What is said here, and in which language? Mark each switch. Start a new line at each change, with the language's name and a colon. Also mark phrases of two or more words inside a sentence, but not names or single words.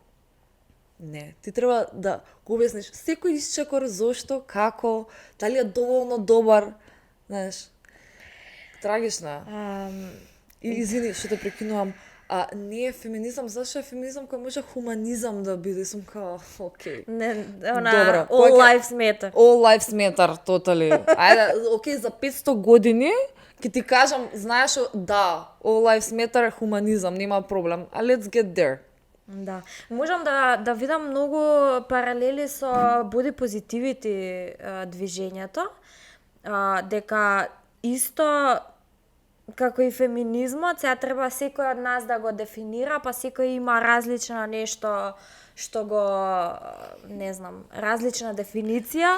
Macedonian: Не, ти треба да го објасниш секој исчекор, зошто, како, дали е доволно добар, знаеш. Трагично. И извини што те прекинувам. Не е феминизам, зашто е феминизам кој може хуманизам да биде, сум као, окей. Не, Добро.
English: all lives matter. All lives matter, totally.
Macedonian: Ајде, окей, за 500 години ќе ти кажам, знаеш, да,
English: all lives matter,
Macedonian: хуманизам, нема проблем.
English: Let's get there.
Macedonian: Да. Можам да видам многу паралели со
English: Body Positivity
Macedonian: движењето, дека исто како и феминизмот, сега треба секој од нас да го дефинира, па секој има различно нешто што го, не знам, различна дефиниција.